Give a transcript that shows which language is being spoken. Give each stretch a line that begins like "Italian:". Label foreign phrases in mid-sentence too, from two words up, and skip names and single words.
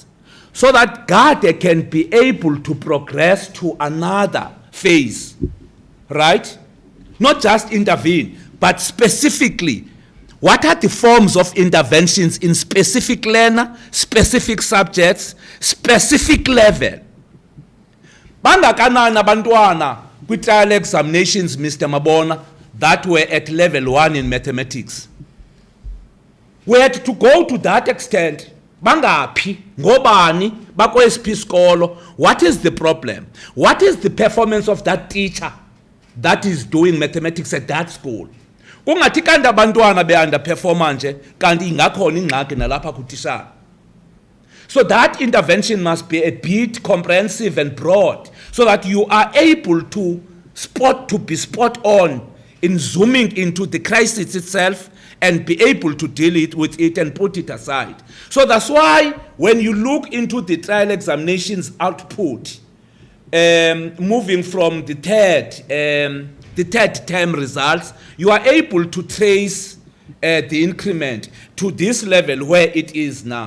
English: So that Gade can be able to progress to another phase, right? Not just intervene, but specifically, what are the forms of interventions in specific learner, specific subjects, specific level?
Xhosa: Bangakanana bantwana kwi-trial examinations, Mr.
English: Mabona, that were at level 1 in mathematics. We had to go to that extent.
Xhosa: Bangaphi ngobani bakwesiphi isikolo?
English: What is the problem? What is the performance of that teacher that is doing mathematics at that school?
Xhosa: Kungathi kanti abantwana be-underperforma nje kanti ingakhona ingxaki nalapha kutishara.
English: So that intervention must be a bit comprehensive and broad, so that you are able to be spot on in zooming into the crisis itself and be able to deal with it and put it aside. So that's why when you look into the trial examinations output, moving from the third term results, you are able to trace the increment to this level where it is now.